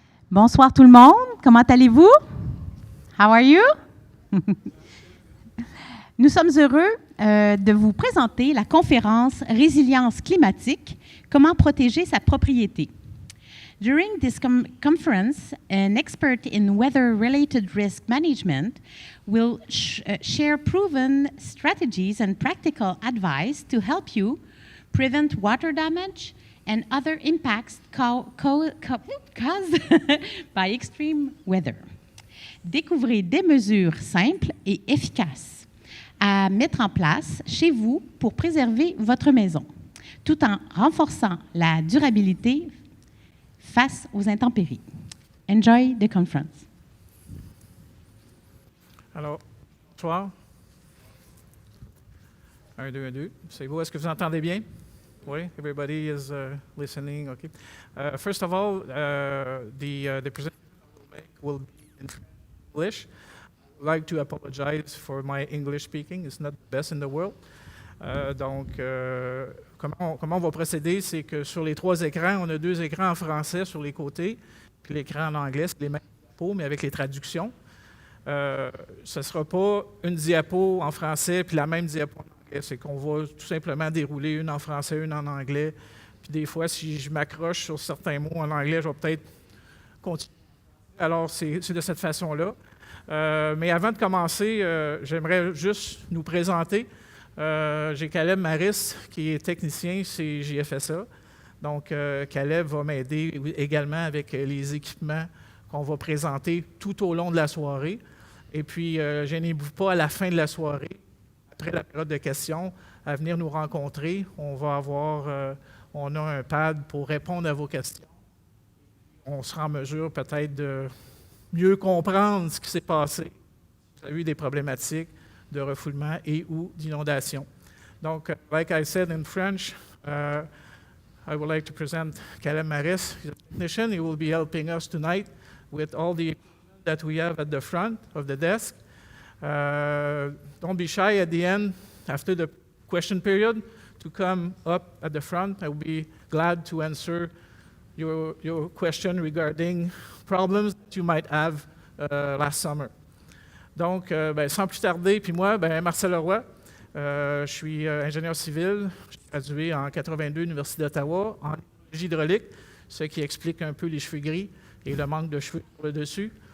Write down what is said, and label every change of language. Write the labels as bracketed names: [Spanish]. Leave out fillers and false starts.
[French] Bonsoir tout le monde, comment allez-vous? [English] How are you? [French] Nous sommes heureux de vous présenter la conférence Résilience climatique, comment protéger sa propriété. [English] During this conference, an expert in weather-related risk management will share proven strategies and practical advice to help you prevent water damage and other impacts caused by extreme weather. [French] Découvrez des mesures simples et efficaces à mettre en place chez vous pour préserver votre maison, tout en renforçant la durabilité face aux intempéries. [English] Enjoy the conference. [French] Alors, bonsoir. 1, 2, 1, 2. C'est beau. Est-ce que vous entendez bien? [English] Oui, everybody is listening. Okay. First of all, the presentation will be in English. I'd like to apologize for my English speaking. It's not the best in the world. [French] Donc, comment on va procéder, c'est que sur les 3 écrans, on a 2 écrans en français sur les côtés, puis l'écran en anglais, c'est les mêmes diapos, mais avec les traductions. Ce ne sera pas une diapo en français, puis la même diapo en anglais. C'est qu'on va tout simplement dérouler une en français, une en anglais. Puis des fois, si je m'accroche sur certains mots en anglais, je vais peut-être continuer. Alors, c'est de cette façon-là. Mais avant de commencer, j'aimerais juste nous présenter. J'ai Caleb Maris, qui est technicien chez JFSA. Donc, Caleb va m'aider également avec les équipements qu'on va présenter tout au long de la soirée. Et puis, gênez-vous pas à la fin de la soirée, après la période de questions, à venir nous rencontrer. On a un pad pour répondre à vos questions. On sera en mesure peut-être de mieux comprendre ce qui s'est passé. Vous avez eu des problématiques de refoulement et ou d'inondation. [English] Donc, like I said in French, I would like to present Caleb Maris. He's a technician. He will be helping us tonight with all the equipment that we have at the front of the desk. Don't be shy at the end, after the question period, to come up at the front. I will be glad to answer your question regarding problems that you might have last summer. [French] Donc, sans plus tarder, puis moi, Marcel Leroy, je suis ingénieur civil, j'ai gradué en 82 à l'Université d'Ottawa en énergie hydraulique, ce qui explique un peu les cheveux gris et le manque de cheveux sur le dessus.